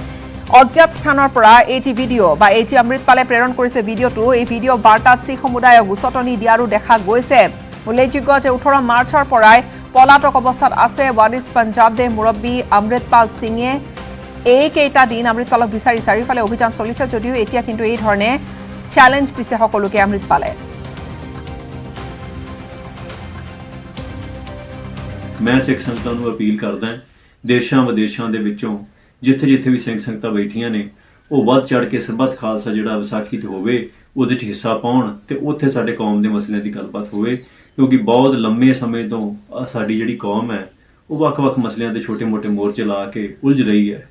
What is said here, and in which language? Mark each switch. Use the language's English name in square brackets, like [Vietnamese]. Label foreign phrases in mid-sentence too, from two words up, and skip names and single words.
[Assamese] অজ্ঞাত স্থানৰ পৰা এই যি ভিডিঅ' বা এই যি অমৃতপালে প্ৰেৰণ কৰিছে ভিডিঅ'টো, এই ভিডিঅ' বাৰ্তাত শিখ সমুদায়ক উচতনি দিয়াৰো দেখা গৈছে। উল্লেখযোগ্য যে 18 মাৰ্চৰ পৰাই পলাতক অৱস্থাত আছে ৱাৰিছ পঞ্জাবদের মুৰব্বী অমৃতপাল সিঙে। এইকেইটা দিন অমৃতপালক বিচাৰি চাৰিওফালে অভিযান চলিছে যদিও এতিয়া কিন্তু এই ধৰণে চেলেঞ্জ দিছে সকলোকে অমৃতপালে। [Punjabi] ਮੈਂ ਸਿੱਖ ਸੰਗਤਾਂ ਨੂੰ ਅਪੀਲ ਕਰਦਾ ਦੇਸ਼ਾਂ ਵਿਦੇਸ਼ਾਂ ਦੇ ਵਿੱਚੋਂ ਜਿੱਥੇ-ਜਿੱਥੇ ਵੀ ਸਿੰਘ ਸੰਗਤਾਂ ਬੈਠੀਆਂ ਨੇ ਉਹ ਵੱਧ ਚੜ ਕੇ ਸਰਬੱਤ ਖਾਲਸਾ ਜਿਹੜਾ ਵਿਸਾਖੀ ਤੇ ਹੋਵੇ ਉਹਦੇ 'ਚ ਹਿੱਸਾ ਪਾਉਣ ਤੇ ਉੱਥੇ ਸਾਡੇ ਕੌਮ ਦੇ ਮਸਲਿਆਂ ਦੀ ਗੱਲਬਾਤ ਹੋਵੇ, ਕਿਉਂਕਿ ਬਹੁਤ ਲੰਮੇ ਸਮੇਂ ਤੋਂ ਸਾਡੀ ਜਿਹੜੀ ਕੌਮ ਹੈ ਉਹ ਵੱਖ-ਵੱਖ ਮਸਲਿਆਂ ਤੇ ਛੋਟੇ-ਮੋਟੇ ਮੋਰਚੇ ਲਾ ਕੇ ਉਲਝ ਰਹੀ ਹੈ।